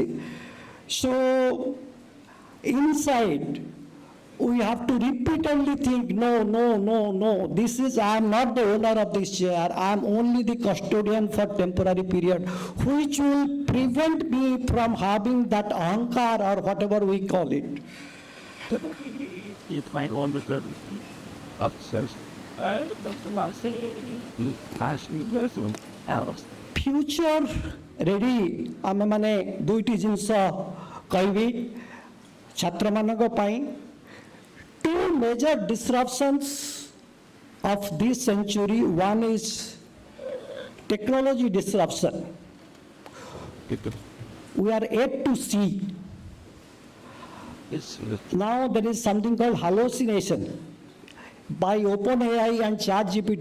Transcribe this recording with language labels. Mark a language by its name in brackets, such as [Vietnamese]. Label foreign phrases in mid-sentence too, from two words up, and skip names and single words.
[English] So inside, we have to repeatedly think, no, this is, I am not the owner of this chair, I am only the custodian for temporary period, which will prevent me from having that ahankar or whatever we call it. It might understand upstairs. Future ready, [Odia] ଆମେ ମାନେ ଦୁଇଟି ଜିନିଷ କହିବି ଛାତ୍ରମାନଙ୍କ ପାଇଁ। [English] Two major disruptions of this century. One is technology disruption. We are yet to see. Now there is something called hallucination by OpenAI and ChatGPT.